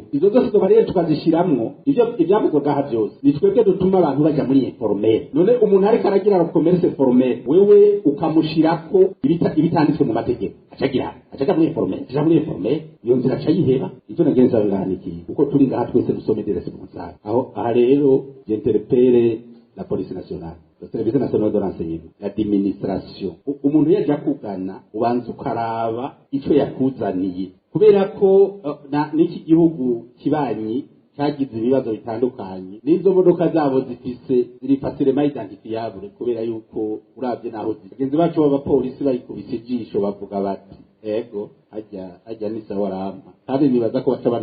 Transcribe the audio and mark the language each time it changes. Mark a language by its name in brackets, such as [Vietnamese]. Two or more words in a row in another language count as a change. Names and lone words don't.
[Rundi] Izo zose bariyeri tukazishiramwo ivyavugwa gaha byose nitwebwe dutuma abantu baja muri informel. None umuntu ariko aragira [French] commerce formel [Rundi] wewe ukamushirako ibitanditswe mu mategeko acagira muri informel iyo nzira acayiheba. Icyo nagenza nganiki uko turi ngaha twese dusome [French] des responsables [Rundi] aha rero [French] j'interpelle la police nationale, le service national de renseignement, l'administration. [Rundi] Umuntu yaje kugana ubanza ukaraba ico yakuzaniye kubera ko n'iki gihugu kibanyi cyagize ibibazo bitandukanye n'izo modoka zabo zifise ziri [French] facilement identifiable [Rundi] kubera yuko uravye naho zigenzi bacu b'abapolisi bayikubise ijisho bavuga bati ego ajya ni sawarama kandi nibaza ko